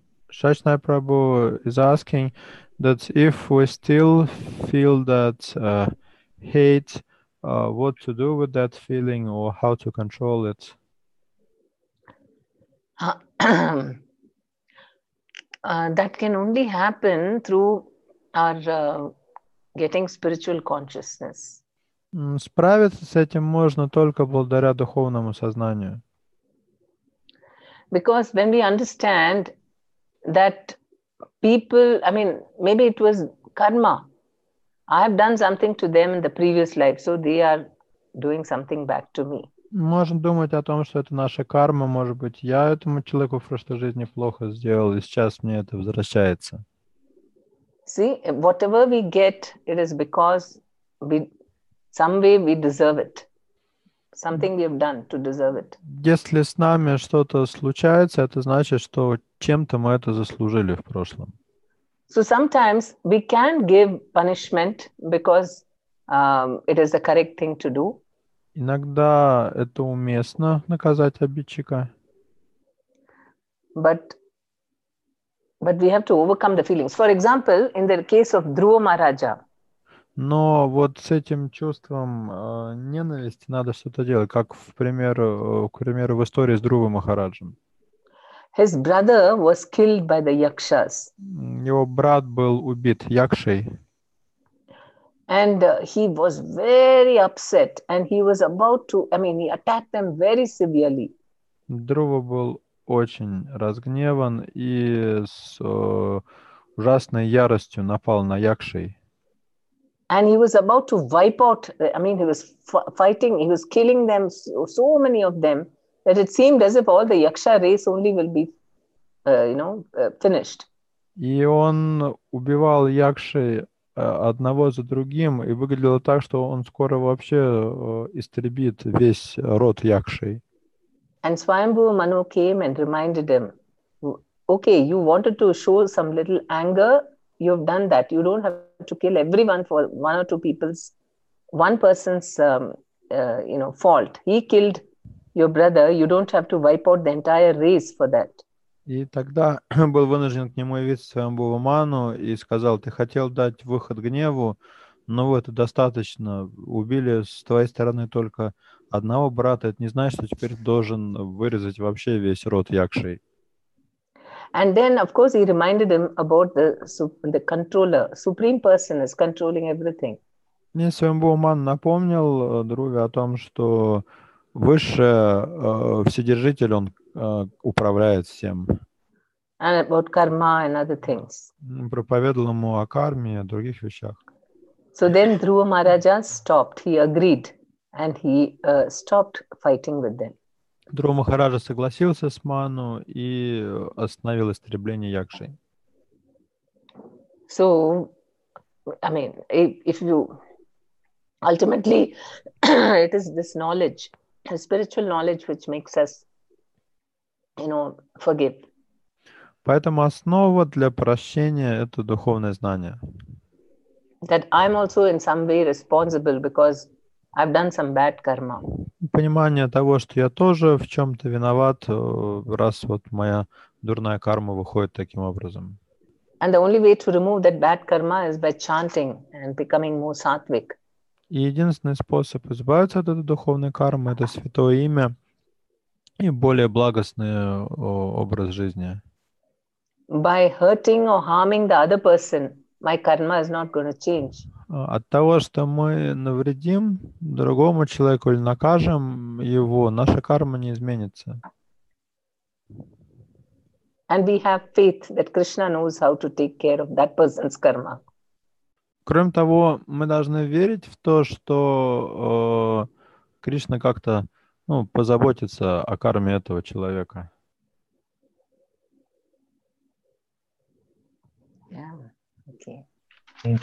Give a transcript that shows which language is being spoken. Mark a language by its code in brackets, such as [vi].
[en] Shachna Prabhu is asking that if we still feel that hate, what to do with that feeling or how to control it? That can only happen through our getting spiritual consciousness. [ru] Справиться с этим можно только благодаря духовному сознанию. [en] Because when we understand that people, maybe it was karma. I have done something to them in the previous life, so they are doing something back to me. [ru] Можно думать о том, что это наша карма, может быть, я этому человеку в прошлой жизни плохо сделал, и сейчас мне это возвращается. [en] See, whatever we get, it is because some way we deserve it. Something we have done to deserve it. [ru] Если с нами что-то случается, это значит, что чем-то мы это заслужили в прошлом. [en] So sometimes we can give punishment because it is the correct thing to do. [ru] Иногда это уместно наказать обидчика. [en] But we have to overcome the feelings. For example, in the case of Dhruva Maharaja. [ru] Но вот с этим чувством ненависти надо что-то делать, как, к примеру, в истории с Dhruva Махараджем. [en] His brother was killed by the yakshas. [ru] Его брат был убит якшей. [en] And he was very upset, and he was about to, he attacked them very severely. [ru] Dhruva был очень разгневан и с ужасной яростью напал на якшей. [en] And he was about to wipe out, he was fighting, he was killing them, so many of them, that it seemed as if all the yaksha race only will be, finished. [ru] И он убивал якшей одного за другим, и выглядело так, что он скоро вообще истребит весь род Якшей. [en] And Swayambhu Manu came and reminded him, okay, you wanted to show some little anger, you've done that. You don't have to kill everyone for one or two people's, one person's fault. He killed your brother, you don't have to wipe out the entire race for that. [ru] И тогда был вынужден к нему явиться Сваямбхува Ману и сказал: ты хотел дать выход гневу, но это достаточно. Убили с твоей стороны только одного брата. Это не значит, что теперь должен вырезать вообще весь род Якшей. [en] And then, of course, he reminded him about the controller. Supreme person is controlling everything. [ru] Мне Сваямбхува Ман напомнил Друве о том, что Высший Вседержитель, он управляет всем. [en] And about karma and other things. [ru] Проповедовал ему о карме и о других вещах. [en] So then Dhruva Maharaja stopped. He agreed and he stopped fighting with them. [ru] Dhruva Махараджа согласился с Ману и остановил истребление Якшей. [en] So, I mean, if you ultimately, it is this knowledge, the spiritual knowledge, which makes us, forgive. [ru] Поэтому основа для прощения — это духовное знание. [en] That I'm also in some way responsible because I've done some bad karma. [ru] Понимание того, что я тоже в чем-то виноват, раз вот моя дурная карма выходит таким образом. [en] And the only way to remove that bad karma is by chanting and becoming more sattvic. [ru] И единственный способ избавиться от этой духовной кармы — это святое имя и более благостный образ жизни. [en] By hurting or harming the other person, my karma is not going to change. [ru] От того, что мы навредим другому человеку или накажем его, наша карма не изменится. [en] And we have faith that Krishna knows how to take care of that person's karma. [ru] Кроме того, мы должны верить в то, что Кришна как-то позаботится о карме этого человека. [en] Yeah, okay. Thank